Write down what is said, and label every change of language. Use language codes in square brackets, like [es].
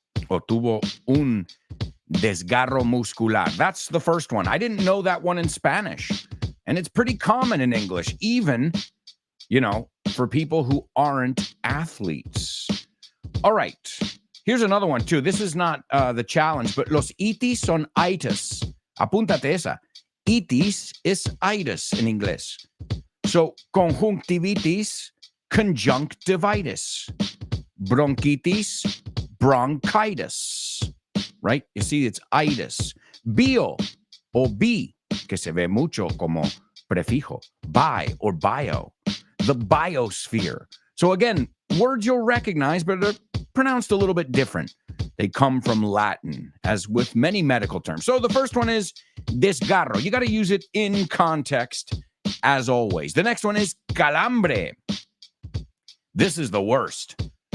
[es] O tuvo un desgarro muscular. [en] That's the first one. I didn't know that one in Spanish, and it's pretty common in English, even, you know, for people who aren't athletes. All right, here's another one too. This is not the challenge, but [es] los itis son itis. Apúntate esa. [en] Itis is itis in English. So conjunctivitis, conjunctivitis. Bronchitis, bronchitis. Right? You see, it's itis. [es] Bio o bi, que se ve mucho como prefijo. [en] Bi or bio. The biosphere. So again, words you'll recognize, but they're pronounced a little bit different. They come from Latin, as with many medical terms. So the first one is desgarro. You got to use it in context, as always. The next one is calambre. This is the worst.